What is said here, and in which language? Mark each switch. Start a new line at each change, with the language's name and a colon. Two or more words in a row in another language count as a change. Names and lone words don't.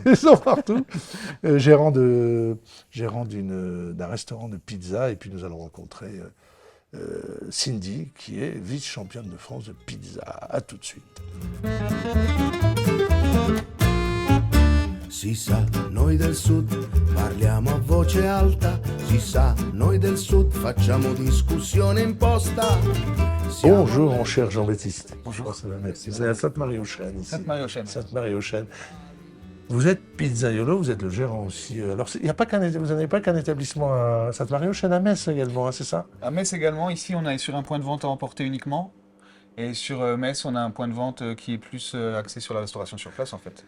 French: Ils sont partout. Gérant d'un restaurant de pizza. Et puis nous allons rencontrer Cindy, qui est vice-championne de France de pizza. À tout de suite.
Italian: Si sa, noi del sud parliamo a voce alta, si sa, noi del sud facciamo discussione imposta.
French: Bonjour mon cher Jean-Baptiste. Bonjour. Ça va, merci. Vous êtes à Sainte-Marie-aux-Chênes ici. Sainte-Marie-aux-Chênes. Sainte-Marie-aux-Chênes. Vous êtes pizzaiolo, vous êtes le gérant aussi. Alors, il y a pas vous n'avez pas qu'un établissement à Sainte-Marie-aux-Chênes, à Metz également, hein, c'est ça? À Metz également, ici on est sur un point de vente à emporter uniquement. Et sur Metz, on a un point de vente qui est plus axé sur la restauration sur place en fait.